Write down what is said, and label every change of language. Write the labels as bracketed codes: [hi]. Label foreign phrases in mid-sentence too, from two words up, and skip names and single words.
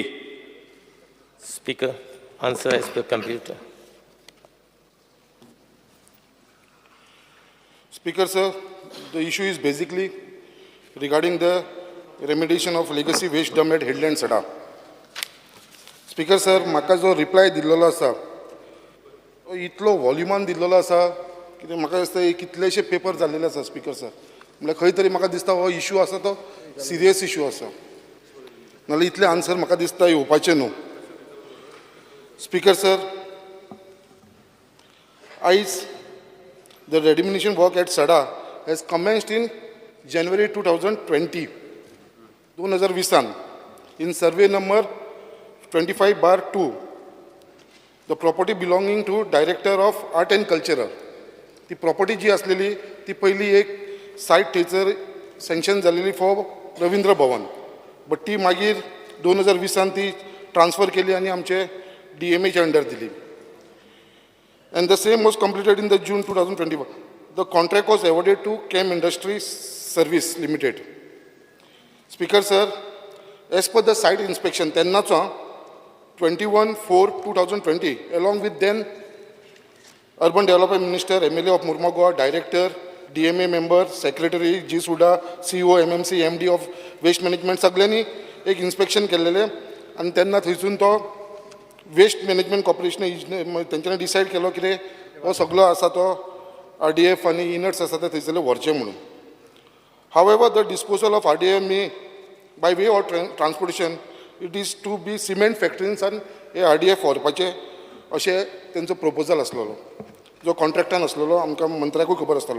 [en] Speaker, answer as per computer. Speaker, sir, the issue is basically regarding the remediation of legacy waste dump at Headland Sada. Speaker, sir, [kok] म्हाका जो रिप्लाय दिल्लो आसा तो इतलो वॉल्युमान दिल्लो आसा कितें म्हाका दिसता कितलेशे पेपर जाल्लेले आसा [en] Speaker sir [kok] म्हळ्यार खंय तरी म्हाका दिसता हो इशू आसा तो [en] serious issue [kok] आसा नाल्यार इतले आन्सर म्हाका दिसता येवपाचे न्हू [en] Speaker sir आयज the remediation work at Sada has commenced in January 2020, 2020, in survey number 25/2. The property belonging to Director of Art and Culture. The property [kok] जी असलेली ती पहिली एक site थंयसर sanction झालेली for रवींद्र भवन. But ती मागीर 2020 ती transfer केली आणि आमचे DMA च्या under दिली. [en] And the same was completed in the June 2021. The contract was awarded to Chem Industries Service Limited. Speaker, sir, as per the site inspection, 21/4/2020, along with then Urban Development Minister, MLA of Murmagaon, Director, DMA member, Secretary, G. Suda, CEO, MMC, MD of Waste Management, [kok] सगळ्यांनी एक inspection केलेले आणि त्यांना थंयसून तो [en] waste management corporation [kok] तेंच्यांनी डिसायड केलो की हो सगळो आसा तो RDF आनी इनट्स आसा ते थंयसरले व्हरचे म्हणून [en] however the disposal of RDF may by way of [kok] ट्रान्सपोर्टेशन [en] it is to be [kok] सिमेंट फॅक्टरींसान हे RDF व्हरपाचे अशें तेंचो प्रपोजल आसलेलो जो कॉन्ट्रॅक्टान आसलेलो आमकां मंत्र्याकूय खबर आसतलो